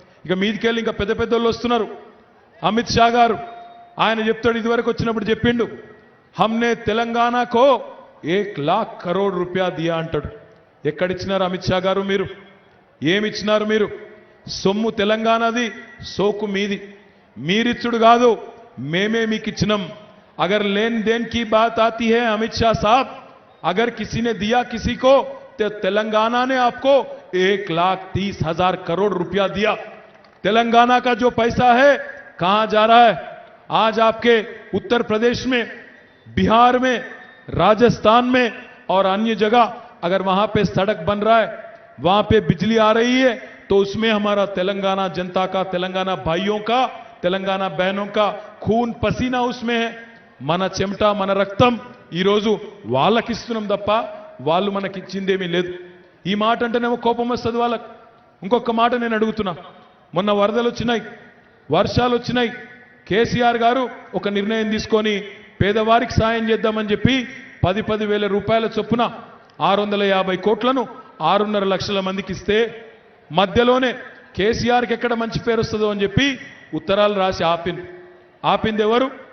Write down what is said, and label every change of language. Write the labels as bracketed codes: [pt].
[te] ఇక మీదికెళ్ళి ఇంకా పెద్ద పెద్దోళ్ళు వస్తున్నారు. అమిత్ షా గారు ఆయన చెప్తాడు, ఇదివరకు వచ్చినప్పుడు చెప్పిండు, [hi] హమ్నే తెలంగాణకో 1,00,000 కరోడ్ రూపాయ దియా [te] అంటాడు. ఎక్కడిచ్చినారు అమిత్ షా గారు మీరు? ఏమిచ్చినారు మీరు? సొమ్ము తెలంగాణది, సోకు మీది. మీరిచ్చుడు కాదు, మేమే మీకు ఇచ్చినాం. [hi] अगर लेन देन की बात आती है अमित शाह साहब, अगर किसी ने दिया किसी को, तो तेलंगाना ने आपको 1,30,000 करोड़ रुपया दिया। तेलंगाना का जो पैसा है कहां जा रहा है? आज आपके उत्तर प्रदेश में, बिहार में, राजस्थान में और अन्य जगह अगर वहां पे सड़क बन रहा है, वहां पे बिजली आ रही है, तो उसमें हमारा तेलंगाना जनता का, तेलंगाना भाइयों का, तेलंगाना बहनों का खून पसीना उसमें है। [te] మన చెమట మన రక్తం ఈ రోజు వాళ్ళకి ఇస్తున్నాం తప్ప వాళ్ళు మనకి ఇచ్చిందేమీ లేదు. ఈ మాట అంటేనేమో కోపం వస్తుంది వాళ్ళకి. ఇంకొక మాట నేను అడుగుతున్నా, మొన్న వరదలు వచ్చినాయి, వర్షాలు వచ్చినాయి, కేసీఆర్ గారు ఒక నిర్ణయం తీసుకొని పేదవారికి సాయం చేద్దామని చెప్పి 10,000 రూపాయల చొప్పున 650 కోట్లను 6.5 లక్షల మందికి ఇస్తే మధ్యలోనే కేసీఆర్కి ఎక్కడ మంచి పేరు వస్తుందో అని చెప్పి ఉత్తరాలు రాసి ఆపింది ఎవరు?